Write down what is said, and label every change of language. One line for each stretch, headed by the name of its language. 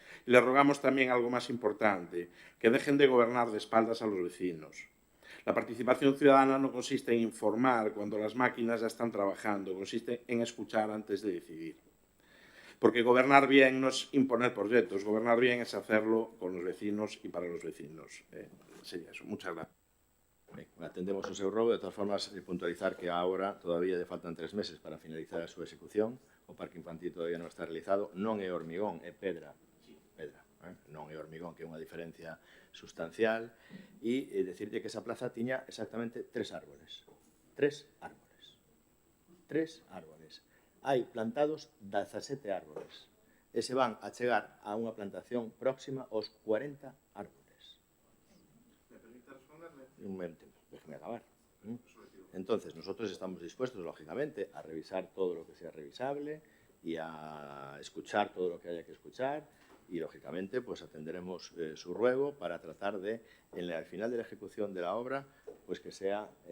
Spanish: Y les rogamos también algo más importante, que dejen de gobernar de espaldas a los vecinos. La participación ciudadana no consiste en informar cuando las máquinas ya están trabajando, consiste en escuchar antes de decidir. Porque gobernar bien no es imponer proyectos, gobernar bien es hacerlo con los vecinos y para los vecinos. Sería eso. Muchas gracias.
Galician: Ben, atendemos o seu rogo. De todas formas, puntualizar que agora todavía lle faltan 3 meses para finalizar a súa execución. O parque infantil todavía non está realizado. Non é hormigón, é pedra. Non é hormigón, que é unha diferencia sustancial. E decirte que esa plaza tiña exactamente 3 árboles. 3 árboles. 3 árboles. Hai plantados 17 árboles. E se van a chegar a unha plantación próxima aos 40 árboles.
Spanish: Un momento, déjeme acabar. Entonces, nosotros estamos dispuestos, lógicamente, a revisar todo lo que sea revisable y a escuchar todo lo que haya que escuchar y, lógicamente, pues atenderemos su ruego para tratar de, al final de la ejecución de la obra, pues que sea